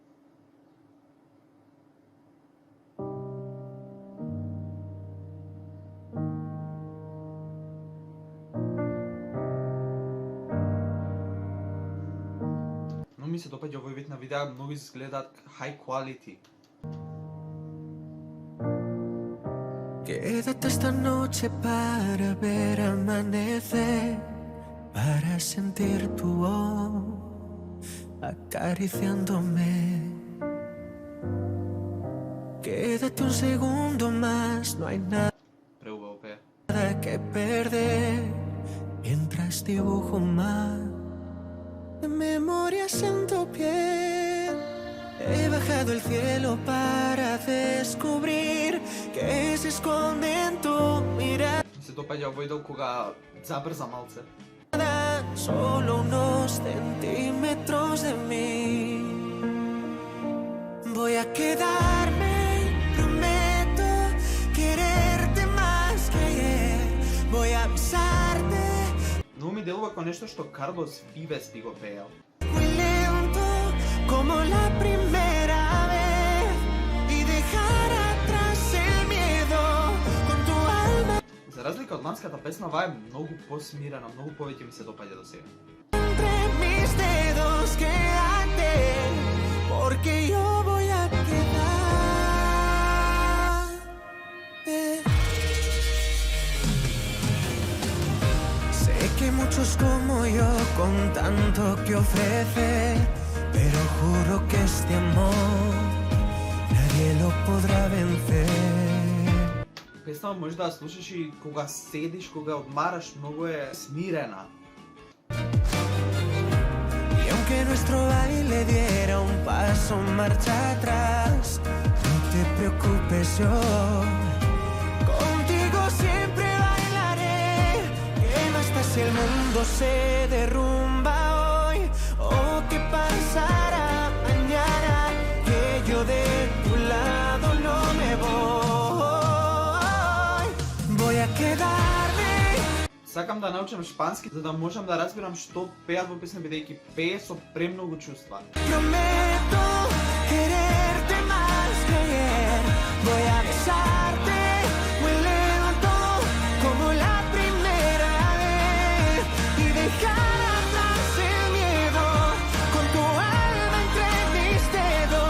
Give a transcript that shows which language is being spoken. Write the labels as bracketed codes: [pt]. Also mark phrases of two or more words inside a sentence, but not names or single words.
[mk] Но ми се допаѓа овој вид на видеа, многу изгледаат [en] high quality. [es] Quédate esta noche para ver amanecer, para sentir tu voz acariciándome. Quédate un segundo más, no hay nada que perder, mientras dibujo más memorias en tu piel. He bajado el cielo para descubrir que se esconde en tu mirada. [mk] Се допаѓа овој дел кога забрза малце. [es] Solo unos centímetros de mí. Voy a quedarme, prometo quererte más que ayer. Voy a besarte. [mk] Но ми делува како нешто што Карлос Вивес би го пеел. [es] Muy lento como la primera vez y dejar atrás el miedo con tu alma. [mk] За разлика од ланската песна, ова е многу посмирена, многу повеќе ми се допаѓа до сега. [es] Entre mis dedos quédate, porque yo voy a quedar. Sé que muchos como yo con tanto que ofrecer, pero juro que este amor nadie lo podrá vencer. [mk] Песна може да ја слушаш и кога седиш, кога одмараш, многу е смирена. [es] Y aunque nuestro baile diera un paso marcha atrás, no te preocupes, yo contigo siempre bailaré. ¿Qué más da si el mundo se derrumba hoy? ¿O qué pasará mañana? Que yo de tu lado no me voy. Voy a quedarme. [mk] Сакам да научам шпански за да можам да разбирам што пеат во песна, бидејќи пее со премногу чувства. [es] Prometo quererte más que ayer. Voy a besarte muy lento como la primera vez y dejar atrás el miedo con tu alma entre mis dedos.